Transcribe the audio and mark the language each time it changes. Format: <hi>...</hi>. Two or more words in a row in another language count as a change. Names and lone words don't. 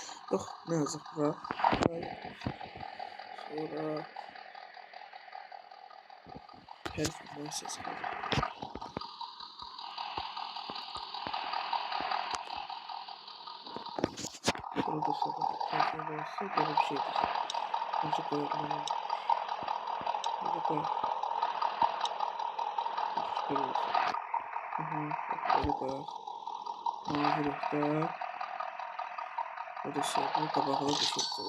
<az>Yox, nə yazıq bura. Sonra performansiyası var.</az> <tr>Burada sonra performansı böyle bir şey diyeceğim. Önce koyalım. Önce koyalım. Böyle olsun. Böyle koyalım. Mavi renkte. Burada şey, bu kabaklı bir şey koydum.</tr>